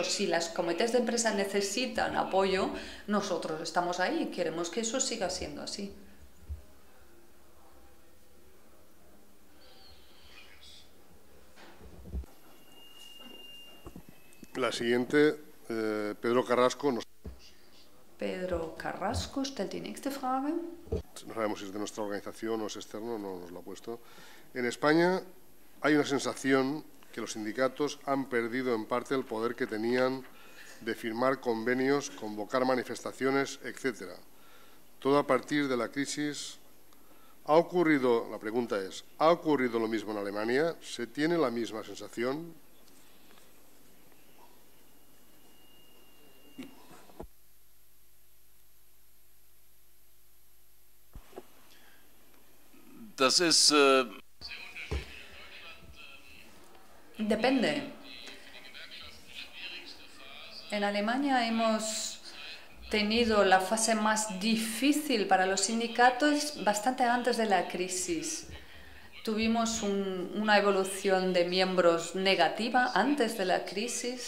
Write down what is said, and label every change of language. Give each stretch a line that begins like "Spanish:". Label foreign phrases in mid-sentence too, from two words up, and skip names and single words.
Spanish: Si las comités de empresa necesitan apoyo, nosotros estamos ahí y queremos que eso siga siendo así. La siguiente, Pedro Carrasco.
German: Pedro Carrasco stellt die nächste Frage.
Spanish: No sabemos si es de nuestra organización o es externo, no nos lo ha puesto. En España hay una sensación que los sindicatos han perdido en parte el poder que tenían de firmar convenios, convocar manifestaciones, etc. Todo a partir de la crisis. La pregunta es, ¿ha ocurrido lo mismo en Alemania? ¿Se tiene la misma sensación?
German: Das ist,
Spanish: Depende. En Alemania hemos tenido la fase más difícil para los sindicatos bastante antes de la crisis. Tuvimos una evolución de miembros negativa antes de la crisis.